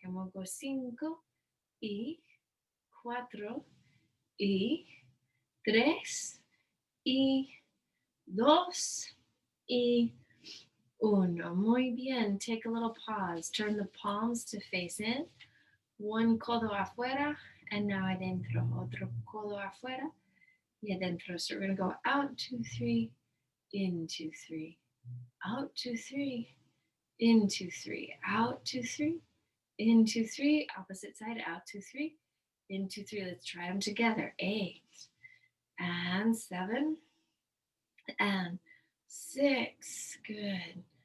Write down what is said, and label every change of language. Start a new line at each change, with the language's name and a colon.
English: And we'll go
Spanish: 5 y 4 y 3 y 2 y 1. Muy bien.
English: Take a little pause. Turn the palms to face in.
Spanish: One codo afuera
English: and now
Spanish: adentro. Otro codo afuera y adentro.
English: So we're going to go out 2, 3, in 2, 3, out 2, 3, in 2, 3, out 2, 3, in 2, 3, opposite side, out 2, 3, in 2, 3. Let's try them together. 8 and 7 and 6. Good.